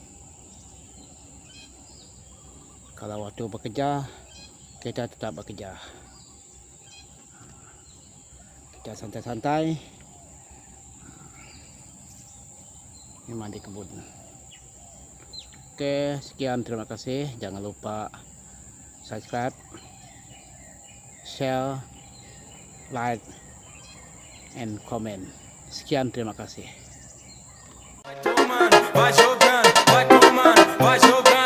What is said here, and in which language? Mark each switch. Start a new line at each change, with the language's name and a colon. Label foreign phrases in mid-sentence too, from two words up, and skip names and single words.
Indonesian: Kalau waktu bekerja kita tetap bekerja. Kita santai-santai memang di kebun. Oke, sekian, terima kasih. Jangan lupa subscribe,
English: share, like, and comment.
Indonesian: Sekian, terima kasih.
Portuguese: Vai jogando, vai tomando, vai jogando.